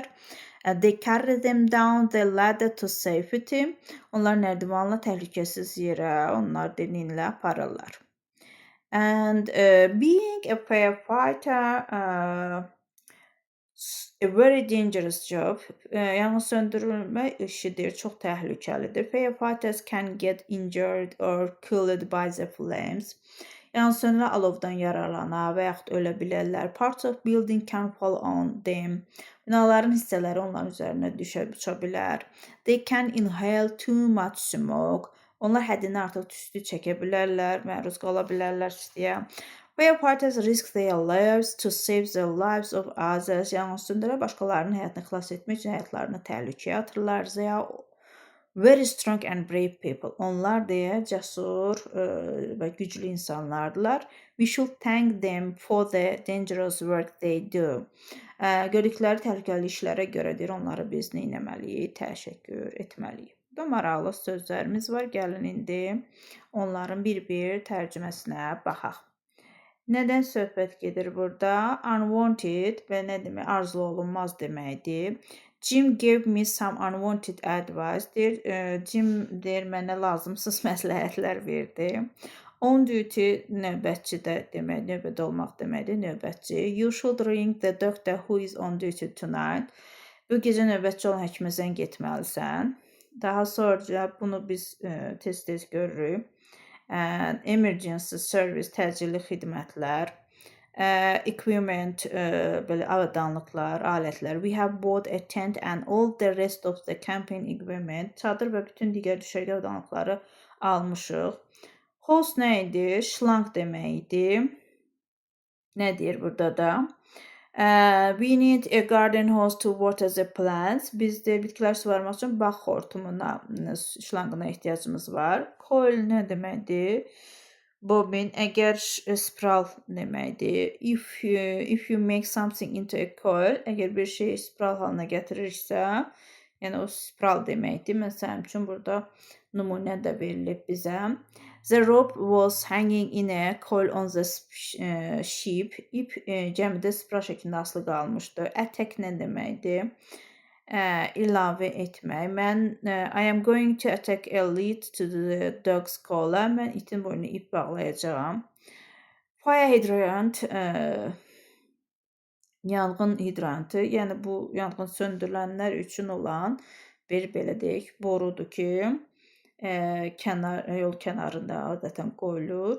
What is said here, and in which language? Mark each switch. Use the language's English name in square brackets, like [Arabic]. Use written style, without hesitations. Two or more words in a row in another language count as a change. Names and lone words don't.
[English] They carry them down the ladder to safety. [Azerbaijani] Onlar nərdivanla təhlükəsiz yerə onlar ilə aparırlar. [English] And being a firefighter a very dangerous job. [Azerbaijani] Yanğın söndürmə işidir, çox təhlükəlidir. [English] Firefighters can get injured or killed by the flames. [Azerbaijani] Yanğın söndürənlər alovdan yararlana və yaxud ölə bilərlər. [English] Parts of building can fall on them. [Azerbaijani] Binaların hissələri onların üzərinə düşə bilər. [English] They can inhale too much smoke. [Azerbaijani] Onlar həddindən artıq tüstü çəkə bilərlər, məruz qala bilərlər istiyə. [English] Firefighters risk their lives to save the lives of others. [Azerbaijani] Yanğın söndürənlər başqalarının həyatını xilas etmək üçün həyatlarını təhlükəyə atırlar. [English] They are very strong and brave people. [Azerbaijani] Onlar cəsur və güclü insanlardılar. [English] We should thank them for the dangerous work they do. [Azerbaijani] Gördükləri təhlükəli işlərə görə onları biz etməliyik, təşəkkür etməliyik. Burada maraqlı sözlərimiz var. Gəlin indi onların bir-bir tərcüməsinə baxaq. Nədən söhbət gedir burada? Unwanted və nə demək? Arzulu olunmaz deməkdir. [English] Jim gave me some unwanted advice. [Azerbaijani] Jim mənə lazımsız məsləhətlər verdi. [English] On duty [Azerbaijani] növbətçi də demək, növbədə olmaq deməkdir, növbətçi. [English] You should ring the doctor who is on duty tonight. [Azerbaijani] Bu gecə növbətçi olan həkimə zəng etməlisən. Daha sonra bunu biz tez-tez görürük. [English] Emergency service, [Azerbaijani] təcili xidmətlər, equipment, belə avadanlıqlar, alətlər. [English] We have bought a tent and all the rest of the camping equipment. [Azerbaijani] Çadır və bütün digər düşərgə avadanlıqları almışıq. Hose nə idi? Şlanq demək idi. Nə deyir burada da? [English] We need a garden hose to water the plants. [Azerbaijani] Bizdə bitkilər suvarmaq üçün bağ xortumuna, şlanqına ehtiyacımız var. Coil nə deməkdir? Bobin, əgər spiral deməkdir. [English] If you make something into a coil, [Azerbaijani] əgər bir şeyi spiral halına gətirirsə, yəni o spiral deməkdir. Məsələn üçün burada nümunə də verilib bizə. [English] The rope was hanging in a coil on the ship. [Azerbaijani] İp gəmidə spiral şəklində asılı qalmışdı. Attack nə deməkdir? İlavə etmək. [English] Mən I am going to attack a lead to the dog's collar. [Azerbaijani] Mən itin boynuna ip bağlayacağam. [English] Fire hydrant [Azerbaijani] yanğın hidrantı, yəni bu yanğın söndürülənlər üçün olan bir belə deyək borudur ki, yol kənarında adətən qoyulur.